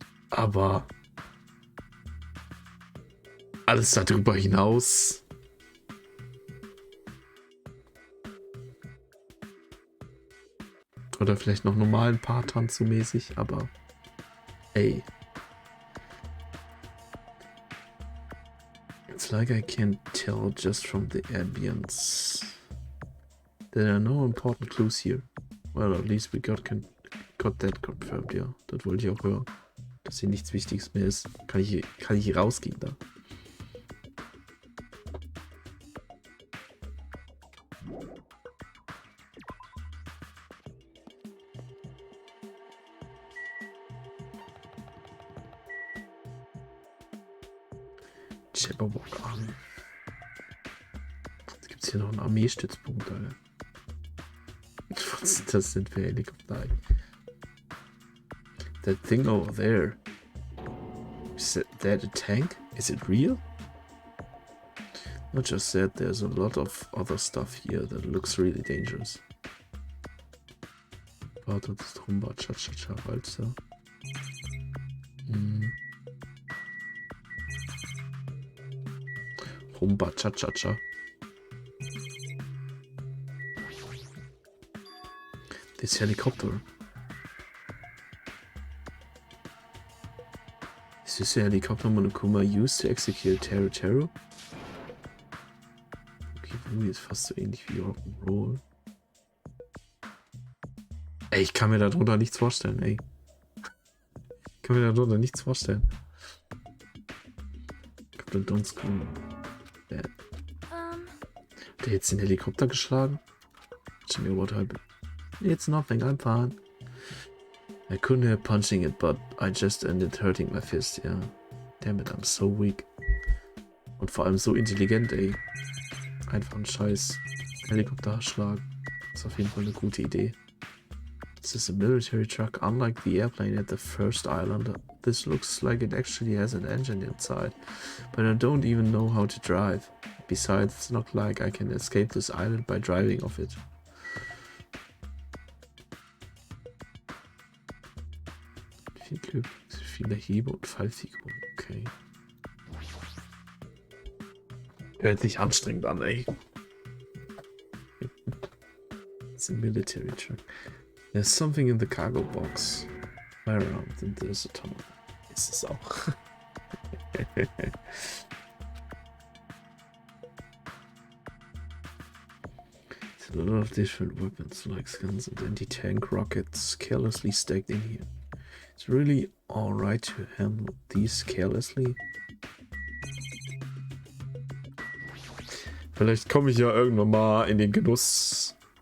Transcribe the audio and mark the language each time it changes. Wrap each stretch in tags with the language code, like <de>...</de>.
<de>Aber alles darüber hinaus. Oder vielleicht noch normalen Paartanz so mäßig, aber ey.</de> <en>It's like I can't tell just from the ambience. There are no important clues here. Well, at least we got that confirmed, ja.</en> <de>Das wollte ich auch hören. Dass hier nichts Wichtiges mehr ist. Kann ich hier rausgehen da? Chipperbock an. Gibt es hier noch einen Armeestützpunkt, Alter? Was ist das denn für Helikopter?</de> <en>That thing over there. Is that a tank? Is it real? Not just that, there's a lot of other stuff here that looks really dangerous.</en> <de>Warte, das ist Rumba, Cha-Cha-Cha, Walzer. Rumba, Cha-Cha-Cha.</de> <en>This helicopter. Is this a helicopter Monokuma used to execute Teru?</en> <de>Okay, Blue ist fast so ähnlich wie Rock'n'Roll. Ey, ich kann mir darunter nichts vorstellen, ey. Ich kann mir darunter nichts vorstellen. Captain Don't Scream. Der hat jetzt den Helikopter geschlagen?</de> <en>Tell me what happened. It's nothing, I'm fine. I couldn't help punching it, but I just ended hurting my fist, yeah. Damn it, I'm so weak.</en> <de>Und vor allem so intelligent, ey. Einfach einen scheiß Helikopter schlagen. Ist auf jeden Fall eine gute Idee.</de> <en>This is a military truck, unlike the airplane at the first island. This looks like it actually has an engine inside, but I don't even know how to drive. Besides, it's not like I can escape this island by driving off it.</en> <de>Viel Glück, viele Hebe und Fallfiguren, okay. Hört sich anstrengend an, ey.</de> <en>It's a military truck. There's something in the cargo box. Fly around and there's a tunnel.</en> <de>Ist es auch.</de> <en>There's a lot of different weapons like guns and anti-tank rockets carelessly stacked in here. It's really alright to handle these carelessly.</en> <de>Vielleicht komme ich ja irgendwann mal in den Genuss.</de>